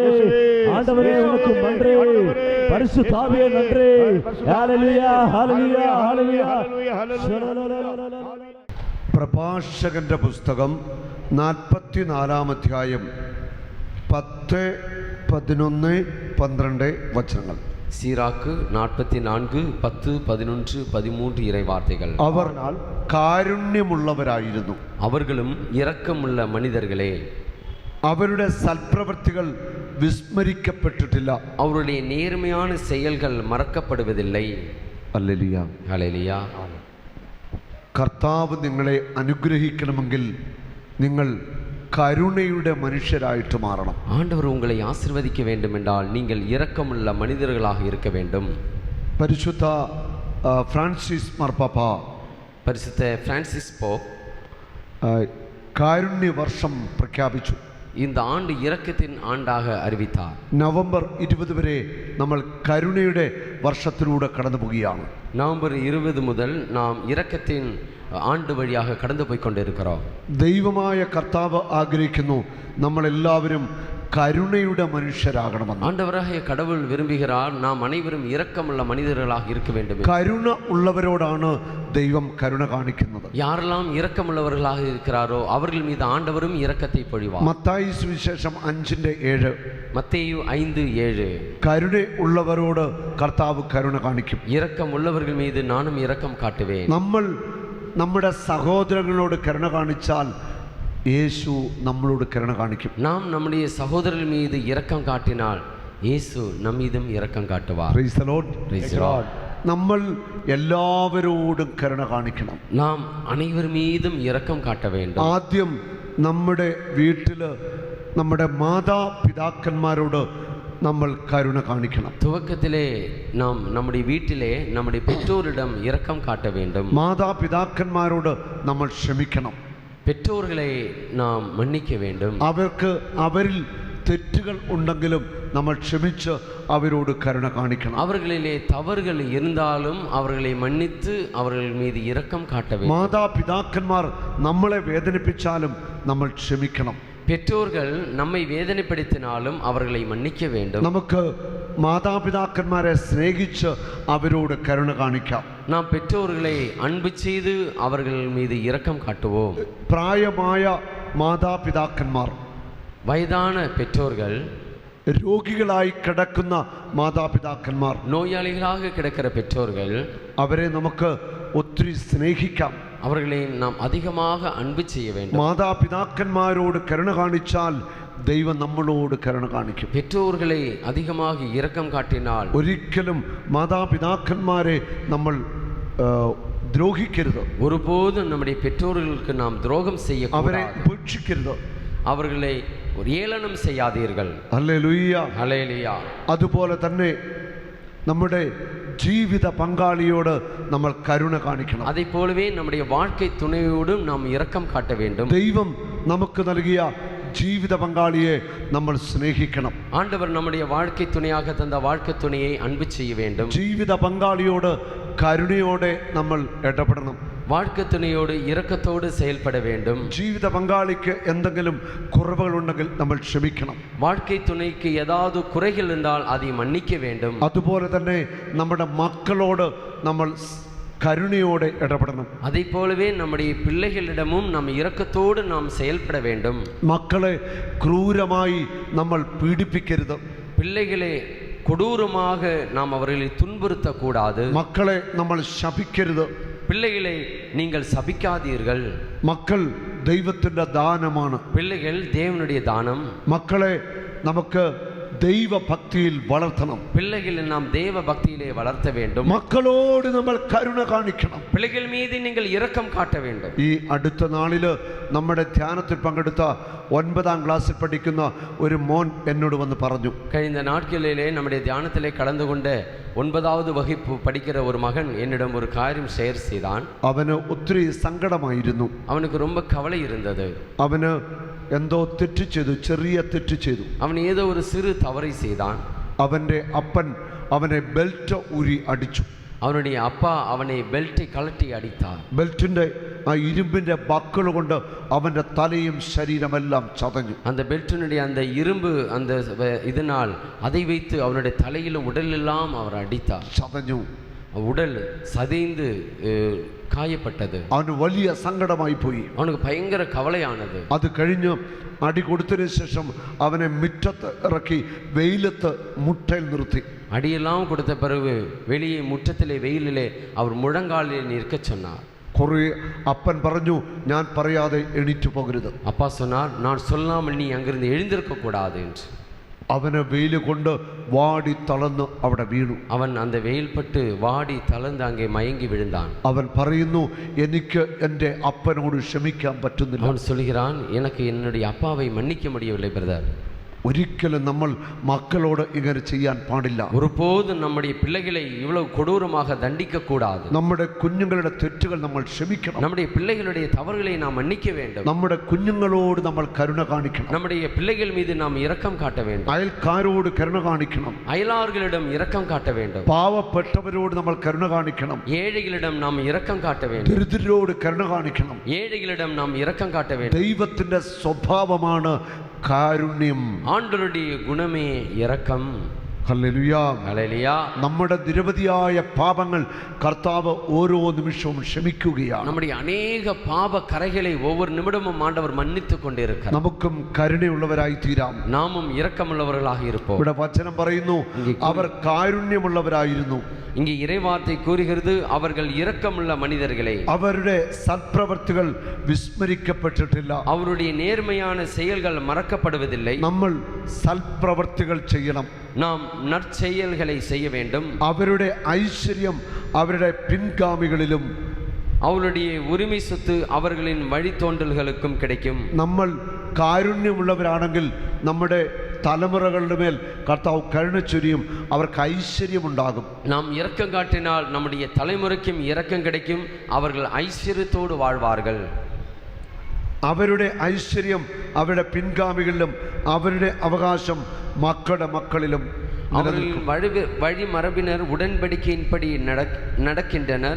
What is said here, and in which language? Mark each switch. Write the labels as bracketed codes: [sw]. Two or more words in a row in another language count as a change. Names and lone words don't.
[ta] ஆண்டவரே உனக்கு நன்றி, பரிசுத்த ஆவியே நன்றி. ஹல்லேலூயா, ஹல்லேலூயா, ஹல்லேலூயா. [ml] പ്രഭാഷകന്റെ പുസ്തകം 44 അധ്യായം 10, 11, 12 വചനങ്ങൾ. [ta] சீராக்கு 44, 10, 11, 13 இறை வார்த்தைகள். [ml] അവർ കാരുണ്യമുള്ളവരായിരുന്നു. [ta] அவர்களும் இரக்கமுள்ள மனிதர்களே. [ml] അവരുടെ സൽപ്രവൃത്തികൾ വിസ്മരിക്കപ്പെട്ടിട്ടില്ല. [ta] அவருடைய நேர்மையான செயல்கள் மறக்கப்படுவதில்லை. [ml] ഹല്ലേലൂയ. [ta] ஹல்லேலூயா. [ml] കർത്താവ് നിങ്ങളെ അനുഗ്രഹിക്കണമെങ്കിൽ നിങ്ങൾ കരുണയുടെ മനുഷ്യരായിട്ട് മാറണം. [ta] ஆண்டவர் உங்களை ஆசீர்வதிக்க வேண்டும் என்றால் நீங்கள் இரக்கமுள்ள மனிதர்களாக இருக்க வேண்டும். [ml] പരിശുദ്ധ ഫ്രാൻസിസ് മാർപ്പാപ്പ [ta] பரிசுத்த பிரான்சிஸ் போப் [ml] കാരുണ്യ വർഷം പ്രഖ്യാപിച്ചു. [ta] இந்த ஆண்டு இரக்கத்தின் ஆண்டாக அறிவித்தார். [ml] നവംബർ 20 വരെ നമ്മൾ കരുണയുടെ വർഷത്തിലൂടെ കടന്നു പോവുകയാണ്. [ta] நவம்பர் 20 முதல் நாம் இரக்கத்தின் ஆண்டு வழியாக கடந்து போய் கொண்டிருக்கிறோம். [ml] ദൈവമായ കർത്താവ് ആഗ്രഹിക്കുന്നു നമ്മളെല്ലാവരും കരുണയുടെ മനുഷ്യരാകണമെന്ന്. [ta] ஆண்டவராகிய கடவுள் விரும்புகிறார் நாம் அனைவரும் இரக்கமுள்ள மனிதர்களாக இருக்க வேண்டும். [ml] കരുണ ഉള്ളവരോടാണ് ദൈവം കരുണ കാണിക്കുന്നത്. [ta] யாரெல்லாம் இரக்கமுள்ளவர்களாக இருக்கிறாரோ அவர்கள் மீது ஆண்டவரும் இரக்கத்தை பொழிவார். [ml] മത്തായി സുവിശേഷം 5:7. [ta] மத்தேயு 5:7. [ml] കരുണ ഉള്ളവരോട് കർത്താവ് കരുണ കാണിക്കും. [ta] இரக்கம் உள்ளவர்கள் மீது நானும் இரக்கம் காட்டுவேன். [ml] നമ്മൾ നമ്മുടെ സഹോദരങ്ങളോട് കരുണ കാണിച്ചാൽ യേശു നമ്മളോട് കരുണ കാണിക്കും. [ta] நாம் நம்முடைய சகோதரர்கள் மீது இரக்கம் காட்டினால் இயேசு நம் மீதும் இரக்கம் காட்டுவார். [en] Praise the Lord. Praise the Lord. [ml] നമ്മൾ എല്ലാവരോടും കരുണ കാണിക്കണം. [ta] நாம் அனைவர் மீதும் இரக்கம் காட்ட வேண்டும். [ml] ആദ്യം നമ്മുടെ വീട്ടിൽ നമ്മുടെ മാതാപിതാക്കന്മാരോട് നമ്മൾ കരുണ കാണിക്കണം. [ta] துவக்கத்திலே நாம் நம்முடைய வீட்டிலே நம்முடைய பெற்றோரிடம் இரக்கம் காட்ட வேண்டும். [ml] മാതാപിതാക്കന്മാരോട് നമ്മൾ ക്ഷമിക്കണം. [ta] பெற்றோர்களை நாம் மன்னிக்க வேண்டும். [ml] അവരിൽ തെറ്റുകൾ ഉണ്ടെങ്കിലും നമ്മൾ ക്ഷമിച്ച് അവരോട് കരുണ കാണിക്കണം. [ta] அவர்களிலே தவறுகள் இருந்தாலும் அவர்களை மன்னித்து அவர்கள் மீது இரக்கம் காட்ட வேண்டும். [ml] മാതാപിതാക്കന്മാർ നമ്മളെ വേദനിപ്പിച്ചാലും നമ്മൾ ക്ഷമിക്കണം. [ta] பெற்றோர்கள் நம்மை வேதனைப்படுத்தினாலும் அவர்களை மன்னிக்க வேண்டும். [ml] നമുക്ക് മാതാപിതാക്കന്മാരെ സ്നേഹിച്ച് അവരോട് കരുണ കാണിക്കാം. [ta] நாம் பெற்றோர்களை அன்பு செய்து அவர்கள் மீது இரக்கம் காட்டுவோம். [ml] പ്രായമായ മാതാപിതാക്കന്മാർ, [ta] வயதான பெற்றோர்கள், [ml] രോഗികളായി കിടക്കുന്ന മാതാപിതാക്കന്മാർ, [ta] நோயாளிகளாக கிடக்கிற பெற்றோர்கள், [ml] അവരെ നമുക്ക് ഒത്തിരി സ്നേഹിക്കാം. [ta] அவர்களை நாம் அதிகமாக அன்பு செய்ய வேண்டும். [ml] മാതാപിതാക്കന്മാരോട് കരുണ കാണിച്ചാൽ ദൈവം നമ്മളോട് കരുണ കാണിക്കും. [ta] பெற்றோர்களை அதிகமாக இரக்கம் காட்டினால் [ml] ഒരിക്കലും മാതാപിതാക്കന്മാരെ നമ്മൾ ദ്രോഹിക്കരുത്. [ta] ஒருபோதும் நம்முடைய பெற்றோர்களுக்கு நாம் துரோகம் [ml] അവരെ [ta] செய்யக்கூடாது. [ml] ഉപേക്ഷിക്കരുത്. [ta] அவர்களை ஒரு ஏளனம் செய்யாதீர்கள். [ml] ഹല്ലേലൂയ. [ta] ஹல்லேலூயா. [ml] അതുപോലെ തന്നെ നമ്മുടെ ജീവിത പങ്കാളിയോട് നമ്മൾ കരുണ കാണിക്കണം. [ta] அதை போலவே நம்முடைய வாழ்க்கை துணையோடும் நாம் இரக்கம் காட்ட வேண்டும். [ml] ദൈവം നമുക്ക് നൽകിയ ജീവിത പങ്കാളിയെ നമ്മൾ സ്നേഹിക്കണം. [ta] ஆண்டவர் நம்முடைய வாழ்க்கை துணையாக தந்த வாழ்க்கை துணையை அன்பு செய்ய வேண்டும். [ml] ജീവിത പങ്കാളിയോട് കരുണയോടെ നമ്മൾ ഇടപെടണം. [ta] வாழ்க்கை துணையோடு இரக்கத்தோடு செயல்பட வேண்டும். [ml] ജീവിത പങ്കാളിക്ക് എന്തെങ്കിലും കുറവുകളുണ്ടെങ്കിൽ നമ്മൾ ക്ഷമിക്കണം. [ta] வாழ்க்கை துணைக்கு ஏதாவது குறைகள் இருந்தால் அதை மன்னிக்க வேண்டும். [ml] അതുപോലെ തന്നെ നമ്മുടെ മക്കളോട് നമ്മൾ കരുണയോടെ ഇടപെടണം. [ta] அதை போலவே நம்முடைய பிள்ளைகளிடமும் நாம் இரக்கத்தோடு நாம் செயல்பட வேண்டும். [ml] മക്കളെ ക്രൂരമായി നമ്മൾ പീഡിപ്പിക്കരുത്. [ta] பிள்ளைகளை கொடூரமாக நாம் அவர்களை துன்புறுத்தக்கூடாது. [ml] മക്കളെ നമ്മൾ ശപിക്കരുത്. [ta] பிள்ளைகளை நீங்கள் சபிக்காதீர்கள். [ml] മക്കൾ ദൈവത്തിൻ്റെ ദാനമാണ്. [ta] பிள்ளைகள் தேவனுடைய தானம். [ml] മക്കളെ നമുക്ക് ദൈവഭക്തിയിൽ വളർത്തണം. [ta] பிள்ளைகளை நாம் தேவ பக்தியிலே வளர்த்த வேண்டும். [ml] മക്കളോട് നമ്മൾ കരുണ കാണിക്കണം. [ta] பிள்ளைகள் மீது நீங்கள் இரக்கம் காட்ட வேண்டும். [ml] ഈ അടുത്ത നാളില് നമ്മുടെ ധ്യാനത്തിൽ പങ്കെടുത്ത 9ാം ക്ലാസ്സിൽ പഠിക്കുന്ന ഒരു മോൻ എന്നോട് വന്ന് പറഞ്ഞു. [ta] கழிந்த நாட்களிலே நம்முடைய தியானத்திலே கலந்து கொண்ட 9வது வகுப்பு படிக்கிற ஒரு மகன் என்னிடம் ஒரு காரியம் ஷேர் செய்தான். [ml] അവന് ഒത്തിരി സങ്കടമായിരുന്നു. [ta] அவனுக்கு ரொம்ப கவலை இருந்தது. [ml] അവന് എന്തോ തെറ്റ് ചെയ്തു, ചെറിയ തെറ്റ് ചെയ്തു. [ta] அவன் ஏதோ ஒரு சிறு தவறை செய்தான். [ml] അവൻ്റെ അപ്പൻ അവനെ ബെൽറ്റ് ഊരി അടിച്ചു. [ta] அவனுடைய அப்பா அவனை பெல்ட்டை கழட்டி அடித்தார். [ml] ബെൽറ്റിൻ്റെ ആ ഇരുമ്പിൻ്റെ ബക്കിൾ കൊണ്ട് അവൻ്റെ തലയും ശരീരമെല്ലാം ചതഞ്ഞു. [ta] அந்த பெல்ட்டினுடைய அந்த இரும்பு அந்த இதனால் அதை வைத்து அவனுடைய தலையிலும் உடலெல்லாம் அவர் அடித்தார். [ml] ചതഞ്ഞു. [ta] உடல் சதைந்து காயப்பட்டது. [ml] അവന് വലിയ സങ്കടമായി പോയി. [ta] அவனுக்கு பயங்கர கவலையானது. [ml] അത് കഴിഞ്ഞ് അടി കൊടുത്തതിന് ശേഷം അവനെ മുറ്റത്ത് ഇറക്കി വെയിലത്ത് മുട്ടയിൽ നിർത്തി. [ta] அடியெல்லாம் கொடுத்த பிறகு வெளியே முற்றத்திலே வெயிலிலே அவர் முழங்காலில் நிற்க சொன்னார். [ml] കുറേ അപ്പൻ പറഞ്ഞു, ഞാൻ പറയാതെ എണീറ്റു പോകരുത്. [ta] அப்பா சொன்னார், நான் சொல்லாமல் நீ அங்கிருந்து எழுந்திருக்க கூடாது என்று. [ml] അവന് വെയിൽ കൊണ്ട് വാടി തളർന്ന് അവിടെ വീണു. [ta] அவன் அந்த வெயில் பட்டு வாடி தளர்ந்து அங்கே மயங்கி விழுந்தான். [ml] അവൻ പറയുന്നു, എനിക്ക് എൻ്റെ അപ്പനോട് ക്ഷമിക്കാൻ പറ്റുന്നില്ല. [ta] அவன் சொல்கிறான், எனக்கு என்னுடைய அப்பாவை மன்னிக்க முடியவில்லை பிரதர். [ml] ഒരിക്കലും നമ്മൾ മക്കളോട് ഇങ്ങനെ ചെയ്യാൻ പാടില്ല. [ta] ஒருபோதும் நம்முடைய பிள்ளைகளை இவ்வளவு கொடூரமாக தண்டிக்க கூடாது. [ml] നമ്മുടെ കുഞ്ഞുങ്ങളുടെ തെറ്റുകൾ നമ്മൾ ക്ഷമിക്കണം. [ta] நம்முடைய பிள்ளைகளுடைய தவறுகளை நாம் மன்னிக்க வேண்டும். [ml] നമ്മുടെ കുഞ്ഞുങ്ങളോട് നമ്മൾ കരുണ കാണിക്കണം. [ta] நம்முடைய பிள்ளைகள் மீது நாம் இரக்கம் காட்ட வேண்டும். [ml] അയൽക്കാരോട് കരുണ കാണിക്കണം. [ta] அயலார்களிடம் இரக்கம் காட்ட வேண்டும். [ml] പാവപ്പെട്ടവരോട് നമ്മൾ കരുണ കാണിക്കണം. [ta] ஏழைகளிடம் நாம் இரக்கம் காட்ட வேண்டும். [ml] ദരിദ്രരോട് കരുണ കാണിക്കണം. [ta] ஏழைகளிடம் நாம் இரக்கம் காட்ட வேண்டும். [ml] ദൈവത്തിന്റെ സ്വഭാവമാണ് കാരുണ്യം. [ta] ஆண்டவருடைய குணமே இரக்கம். [ml] ഹല്ലേലൂയ. [ta] ஹல்லேலூயா. [ml] നമ്മുടെ നിരവധിയായ പാപങ്ങൾ കർത്താവ് ഓരോ നിമിഷവും ക്ഷമിക്കുകയാണ്. [ta] நம்முடைய அநேக பாவ கரைகளை ஒவ்வொரு நிமிடமும் ஆண்டவர் மன்னித்துக் கொண்டிருக்கிறார். [ml] നമുക്കും കരുണയുള്ളവരായി തീരാം. [ta] நாமும் இரக்கமுள்ளவர்களாக இருப்போம். [ml] ഇവിടെ വചനം പറയുന്നു, അവർ കാരുണ്യമുള്ളവരായിരുന്നു. [ta] இங்கே இறைவார்த்தை கூறுகிறது, அவர்கள் இரக்கமுள்ள மனிதர்களே. [ml] അവരുടെ സൽപ്രവർത്തികൾ വിസ്മരിക്കപ്പെട്ടിട്ടില്ല. [ta] அவருடைய நேர்மையான செயல்கள் மறக்கப்படுவதில்லை. [ml] നമ്മൾ സൽപ്രവർത്തികൾ ചെയ്യണം. [ta] நாம் நற்செயல்களை செய்ய வேண்டும். [ml] അവരുടെ ഐശ്വര്യം അവരുടെ പിൻഗാമികളിലും [ta] அவருடைய உரிமை சொத்து அவர்களின் வழித்தோன்றல்களுக்கும் கிடைக்கும். [ml] നമ്മൾ കാരുണ്യമുള്ളവരാണെങ്കിൽ നമ്മുടെ തലമുറകളുടെ മേൽ കർത്താവ് കരുണ ചൊരിയും. അവർക്ക് ഐശ്വര്യമുണ്ടാകും. [ta] நாம் இரக்கம் காட்டினால் நம்முடைய தலைமுறைக்கும் இரக்கம் கிடைக்கும். அவர்கள் ஐஸ்வர்யத்தோடு வாழ்வார்கள். [ml] അവരുടെ ഐശ്വര്യം അവരുടെ പിൻഗാമികളിലും അവരുടെ അവകാശം മക്കളുടെ മക്കളിലും [ta] அவர்களின் வழி மரபினர் உடன்படிக்கையின்படி நடக்கின்றனர்.